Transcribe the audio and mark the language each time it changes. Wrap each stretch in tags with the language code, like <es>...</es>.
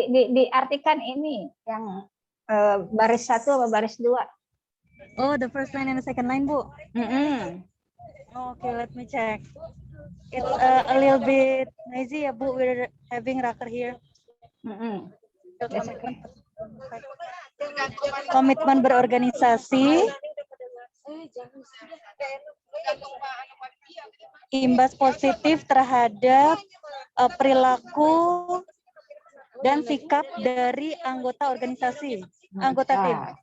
<id>diartikan ini yang baris 1 atau baris 2?</id> <en>Oh, the first line and the second line, Bu. Okay, let me check. It's a little bit noisy, ya, Bu. We're having Raker here. That's okay.</en> <id>komitmen berorganisasi, imbas positif terhadap perilaku dan sikap dari anggota organisasi, anggota tim.</id>